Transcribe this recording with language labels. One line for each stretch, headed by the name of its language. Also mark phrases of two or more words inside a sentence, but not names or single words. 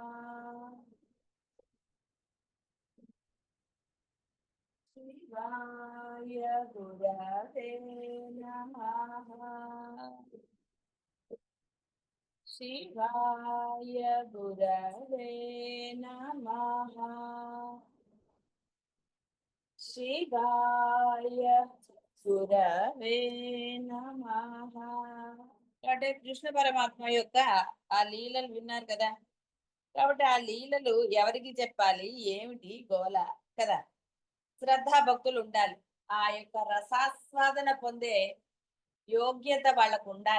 Sanskrit: शिवाय गुरवे नमः। शिवाय गुरवे नमः। शिवाय गुरवे नमः।
Telugu: అంటే కృష్ణ పరమాత్మ యొక్క ఆ లీలలు విన్నారు కదా. కాబట్టి ఆ లీలలు ఎవరికి చెప్పాలి, ఏమిటి గోల కదా. శ్రద్ధా భక్తులు ఉండాలి. ఆ యొక్క రసాస్వాదన పొందే యోగ్యత వాళ్ళకు ఉండాలి.